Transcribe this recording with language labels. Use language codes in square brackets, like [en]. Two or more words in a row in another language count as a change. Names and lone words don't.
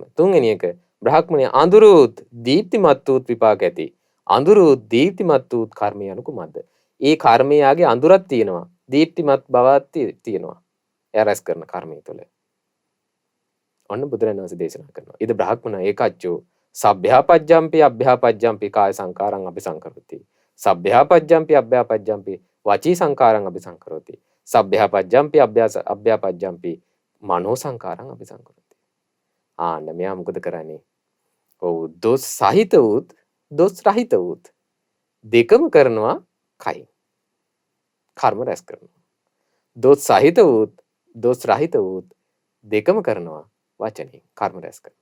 [si] තුන්වෙනි එක බ්‍රාහ්මණය අඳුරුත් දීප්තිමත් වූ විපාක ඇති. අඳුරුත් දීප්තිමත් වූ කර්මය අනු කුමක්ද? ඒ කර්මයාගේ අඳුරක් තියෙනවා. දීප්තිමත් බවක් තියෙනවා. එයා රැස් කරන කර්මය තුළ. ඔන්න බුදුරජාණන් වහන්සේ දේශනා කරනවා. [pi] ඉද බ්‍රාහ්මණ ඒකච්චෝ සබ්භ්‍යාපජ්ජම්පි අභ්‍යාපජ්ජම්පි කාය සංකාරං අபிසංකරති. සබ්භ්‍යාපජ්ජම්පි අභ්‍යාපජ්ජම්පි වචී සංකාරං අபிසංකරති. සබ්භ්‍යාපජ්ජම්පි අභ්‍යාපජ්ජම්පි මනෝ සංකාරං අபிසංකරති. [si] ආන්න මෙයා මොකද කරන්නේ? ඔව් දොස් සහිත උත් දොස් රහිත උත් දෙකම කරනවා කයින්. කර්ම රැස් කරනවා. දොස් සහිත උත් දොස් රහිත උත් දෙකම කරනවා වචනේ කර්ම රැස් කරනවා.